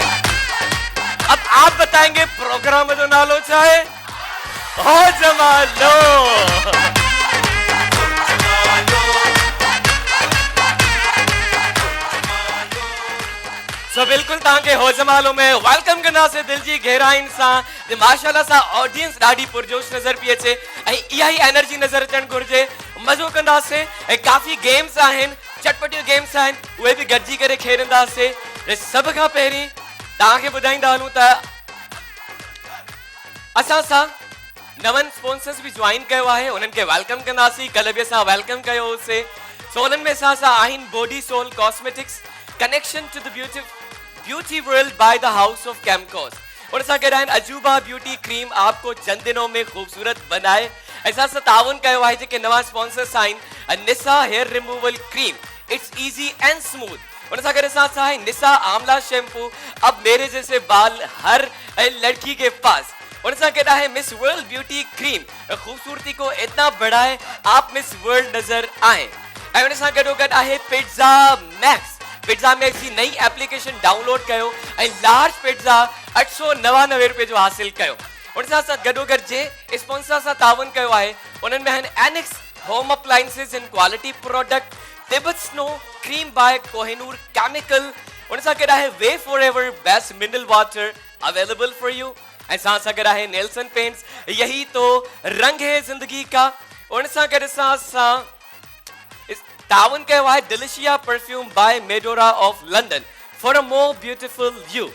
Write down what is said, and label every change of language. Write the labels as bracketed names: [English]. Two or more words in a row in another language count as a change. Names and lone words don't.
[Urdu] اب آپ بتائیں گے [Sindhi] प्रोग्राम जो नालो चाहे हो जमालो। सो बिल्कुल ताके हो जमालो में वेलकम करना से दिल जी गहराइन सा माशाल्लाह सा ऑडियंस ॾाढी पुरजोश नजर पी अचे ऐं इहा ही एनर्जी नजर अचण घुर्जे। मज़ो कंदासे ऐं काफ़ी गेम्स आहिनि, चटपटियूं गेम्स आहिनि, उहे बि गॾिजी करे खेॾंदासे। सभ खां पहिरीं ताके बुधाइंदा हलूं त असां सां नवन स्पॉन्सर्स भी ज्वाइन कयो आहे, उन्हनि के वेलकम कंदासीं। कल भी असां वेलकम कयो होसीं। सो उन्हनि में असां सां आहिनि [English] बॉडी सोल कॉस्मेटिक्स, connection to the beauty world by the House of Camcos. [Urdu] और [Sindhi] असां गॾु आहिनि [Urdu] अजूबा ब्यूटी क्रीम, آپ کو چند دنوں میں خوبصورت بنائے. [Sindhi] ऐसा सां ताउन कयो आहे जेके नवां स्पॉन्सर्स आहिनि निसा हेयर रिमूवल क्रीम, [English] it's easy and smooth. [Urdu] उनसा करे ساتھ ہے निसा आमला शैम्पू, اب میرے جیسے بال ہر لڑکی کے پاس. उनसा کہتا ہے मिस वर्ल्ड ब्यूटी क्रीम, خوبصورتی کو اتنا بڑھائے آپ مس ورلڈ نظر آئے. [Sindhi] उनसा गडोगड है पिज्जा मैक्स। पिज्जा मैक्स [Urdu] کی نئی [Sindhi] एप्लीकेशन डाउनलोड कयो ऐं लार्ज पिज्जा 899 रुपए जो हासिल कयो। उनसा साथ गडोगड जे स्पॉन्सर सा तावन कयो है, उन्हनि में आहिनि एनिक्स होम अप्लायंसेस [English] and quality product, [Sindhi] तिब्बत स्नो क्रीम बाय कोहिनूर केमिकल। [English] उनसा [Urdu] کہتا ہے [English] Way Forever best mineral water available for you. [Urdu] ऐसा सा کہتا ہے नेल्सन पेंट्स, یہی تو رنگ ہے زندگی کا. [Sindhi] उनसा कहता सा तावन कयो है [English] डिलिशिया परफ्यूम by Medora of London for a more beautiful you.